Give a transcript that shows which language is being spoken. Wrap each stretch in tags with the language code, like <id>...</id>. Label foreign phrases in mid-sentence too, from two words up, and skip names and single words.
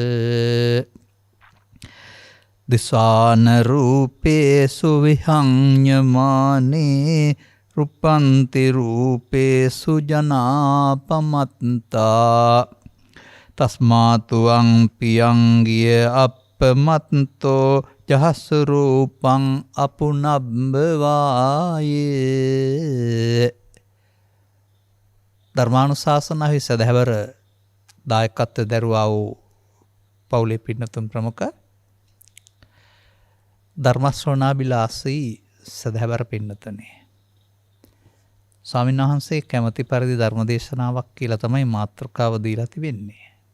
<pi>දිසාන රූපේසු විහඤ්ඤමානේ රූපන්ති රූපේසු ජනාපමත්තා තස්මාතු අංපියංගිය අප්පමත්තෝ ජහස් රූපං අපුනබ්බවායේ.</pi> <si>ධර්මානුශාසනාවේ සදහැවර දායකත්වය දරුවා වූ පවුලේ පින්නතුන් ප්‍රමුඛ ධර්මශ්‍රවණාබිලාසී සදහැවර පින්නතනේ, ස්වාමීන් වහන්සේ කැමති පරිදි ධර්මදේශනාවක් කියලා තමයි මාතෘකාව දීලා තිබෙන්නේ.</si>